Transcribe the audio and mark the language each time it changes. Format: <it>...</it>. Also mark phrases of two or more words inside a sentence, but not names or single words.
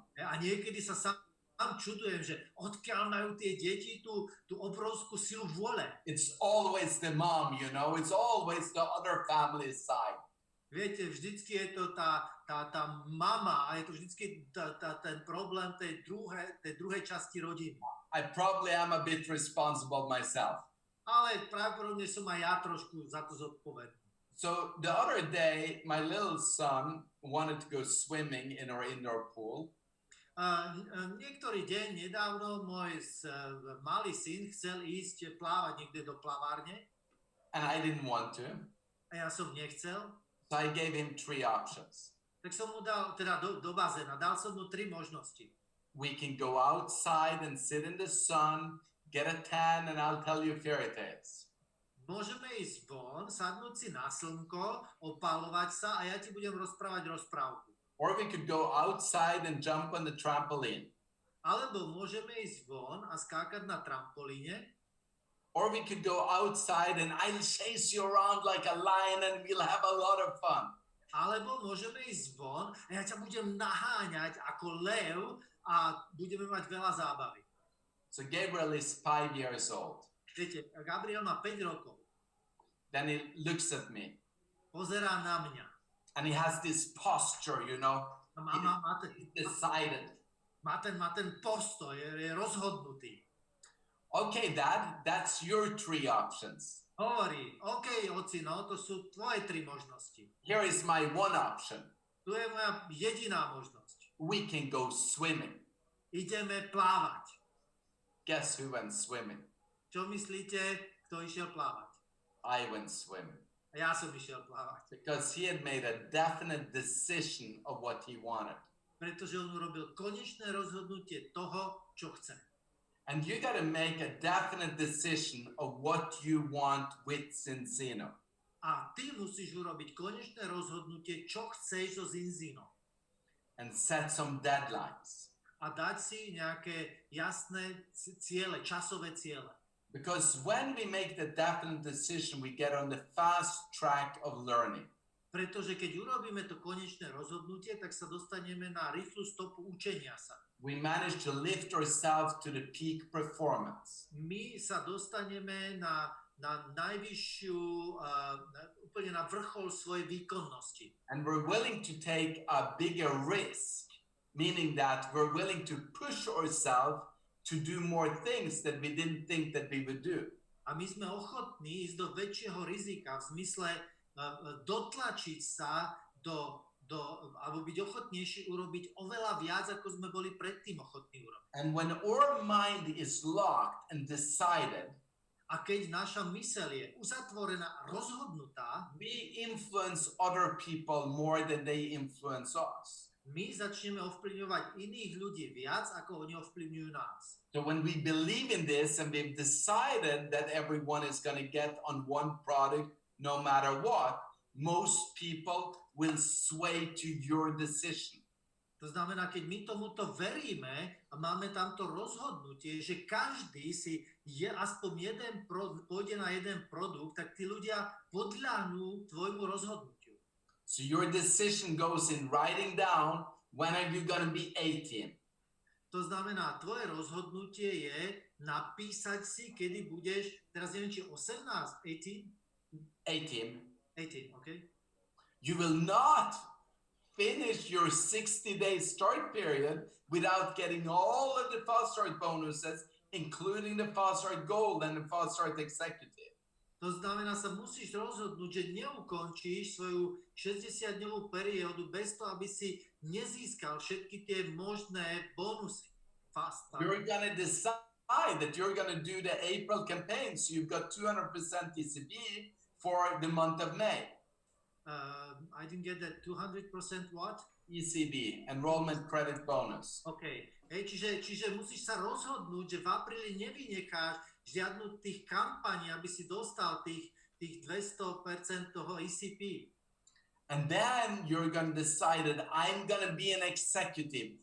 <sk>A niekedy sa sám čudujem, že odkiaľ majú tie deti tú obrovskú silu vôle.</sk> <en>It's always the mom, you know, it's always the other family side.</en> <sk>Viete, vždycky je to tá mama a je to vždycky ten problém tej druhej časti rodiny.</sk> <en>I probably am a bit responsible myself.</en> <sk>Ale pravdepodobne som aj ja trošku za to zodpovedný.</sk> <en>So the other day, my little son wanted to go swimming in our indoor pool.</en> <sk>Niektorý deň nedávno môj malý syn chcel ísť plávať niekde do plavárne.</sk> <en>And I didn't want to.</en> <sk>A ja som nechcel.</sk> <en>So I gave him 3 options.</en> <sk>Tak som mu dal, teda do bazéna, dal som mu 3 možnosti.</sk> <en>We can go outside and sit in the sun, get a tan, and I'll tell you fairy tales.</en> <sk>Môžeme ísť von, sadnúť si na slnko, opalovať sa a ja ti budem rozprávať rozprávku.</sk> <en>Or we could go outside and jump on the trampoline.</en> <sk>Alebo môžeme ísť von a skákať na trampolíne.</sk> <en>Or we could go outside and I'll chase you around like a lion and we'll have a lot of fun.</en> <sk>Alebo môžeme ísť von a ja ťa budem naháňať ako lev a budeme mať veľa zábavy.</sk> <en>So Gabriel is 5 years old.</en> <sk>Viete, Gabriel má 5 rokov.</sk> <en>Then he looks at me</en> <sk>Pozerá na mňa.</sk> <en>and he has this posture, you know.</en> <sk>A má</sk> <en>He's decided.</en> <sk>ten postoj, je rozhodnutý.</sk> <en>Okay, Dad, that's your 3 options.</en> <sk>Hovorí, OK, ocino, to sú tvoje 3 možnosti.</sk> <en>Here is my 1 option.</en> <sk>Tu je moja jediná možnosť.</sk> <en>We can go swimming.</en> <sk>Ideme plávať.</sk> <en>Guess who went swimming?</en> <sk>Čo myslíte, kto išiel plávať?</sk> <en>I went swimming.</en> <sk>A ja som išiel plávať.</sk> <en>Because he had made a definite decision of what he wanted.</en> <sk>Pretože on urobil konečné rozhodnutie toho, čo chce.</sk> <en>And you got to make a definite decision of what you want with Zinzino.</en> <sk>A ty musíš urobiť konečné rozhodnutie, čo chceš so Zinzino.</sk> <en>And set some deadlines.</en> <sk>A dať si nejaké jasné ciele, časové ciele.</sk> <en>Because when we make the definite decision, we get on the fast track of learning.</en> <sk>Pretože keď urobíme to konečné rozhodnutie, tak sa dostaneme na rýchlu stopu učenia sa.</sk> <en>We manage to lift ourselves to the peak performance.</en> <sk>My sa dostaneme na najvyššiu, úplne na vrchol svojej výkonnosti.</sk> <en>And we're willing to take a bigger risk, meaning that we're willing to push ourselves to do more things that we didn't think that we would do.</en> <sk>A my sme ochotní ísť do väčšieho rizika v zmysle dotlačiť sa alebo byť ochotnejší urobiť oveľa viac, ako sme boli predtým ochotní urobiť.</sk> <en>And when our mind is locked and decided,</en> <sk>a keď naša myseľ je uzatvorená, rozhodnutá,</sk> <en>we influence other people more than they influence us.</en> <sk>My začneme ovplyvňovať iných ľudí viac, ako oni ovplyvňujú nás.</sk> <en>So when we believe in this and we've decided that everyone is going to get on one product no matter what, most people will sway to your decision.</en> <sk>To znamená, keď my tomuto veríme a máme tamto rozhodnutie, že každý si aspoň pôjde na jeden produkt, tak tí ľudia podľahnú tvojmu rozhodnutiu.</sk> <en>So your decision goes in writing down when are you going to be 18.</en> <sk>To znamená, tvoje rozhodnutie je napísať si, kedy budeš, teraz neviem, či 18, 18,</sk> <en>okay? You will not finish your 60-day start period without getting all of the fast start bonuses, including the fast start gold and the fast start executive.</en> <sk>To znamená, sa musíš rozhodnúť, že neukončíš svoju 60-dňovú periódu bez toho, aby si nezískal všetky tie možné bonusy.</sk> <en>Fast start. You're going to decide that you're going to do the April campaign, so you've got 200% ECB for the month of May. I didn't get that. 200% what? ECB, enrollment credit bonus. OK.</en> <sk>Čiže musíš sa rozhodnúť, že v apríli nevynecháš žiadnu tých kampaní, aby si dostal tých 200% toho ECP.</sk> <en>And then you're going to decide that I'm going to be an executive.</en>